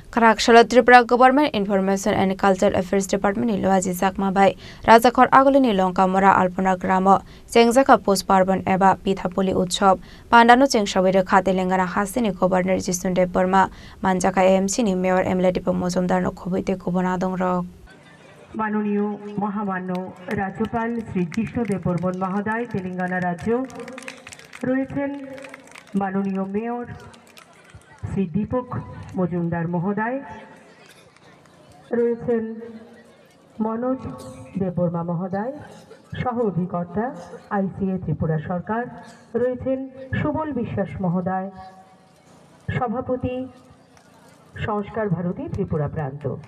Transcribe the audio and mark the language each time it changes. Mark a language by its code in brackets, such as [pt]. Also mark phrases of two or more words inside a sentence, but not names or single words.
[trp] Karakshalo Tripura Government Information and Cultural Affairs Department ni loaji sakma bai Rajakhor agolini Longkamora Alpona Gramo Chengjaka Post Parban eba Pithapoli Utsob Pandano Chengshabire Khatelengana Hasini Governor Jisunde Burma Manjaka AMC ni Mayor Emile Dipok Mozumdar no Khobite Kobonadong Rok [bn] মাননীয় মহামান্য রাজ্যপাল শ্রী কৃষ্ণদেব বর্মন মহোদয় তেলেঙ্গানা রাজ্য রয়েছেন মাননীয় মেয়র শ্রী দীপক মজুমদার মহোদয় রয়েছেন মনোজ দেববর্মা মহোদয় সহ অধিকর্তা আইসিএ ত্রিপুরা সরকার রয়েছেন সুবল বিশ্বাস মহোদয় সভাপতি সংস্কার ভারতী ত্রিপুরা প্রান্ত